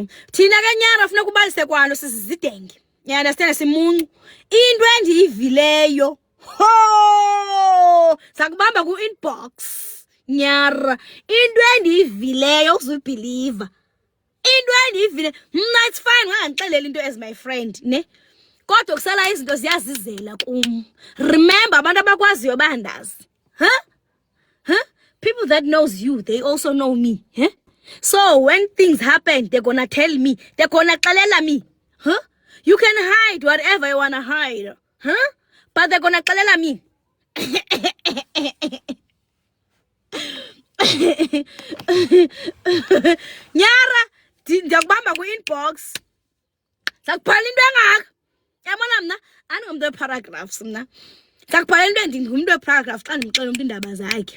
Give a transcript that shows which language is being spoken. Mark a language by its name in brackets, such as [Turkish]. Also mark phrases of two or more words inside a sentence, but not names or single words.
[Xhosa] Thina ke nyara funeka ubalise kwalo sizidenge. [English] You understand [Xhosa] simuncu. Into endiyivileyo. Ho! Sakubamba ku inbox. Nyara. Into endiyivileyo uzubelieve. Into endiyivile. Mna [English] it's fine [Xhosa] ngangixelela into [English] as my friend, ne? [Xhosa] Kodwa kusala izinto ziyazizela kum. Remember abantu abakwaziyo bandazi. Huh? [English] People that knows you, they also know me. Huh? So when things happen, they're gonna tell me. They're gonna xelela me. Huh? You can hide whatever you wanna hide. Huh? But they're gonna xelela me. [Xhosa] Nyara, ndiyakubamba ku-inbox. Sakubhala into engaka. Yabona mna, andingumntu weparagraphs mna. Sakubhala into ndingumntu weparagraph xa ndimxelela umntu iindaba zakhe.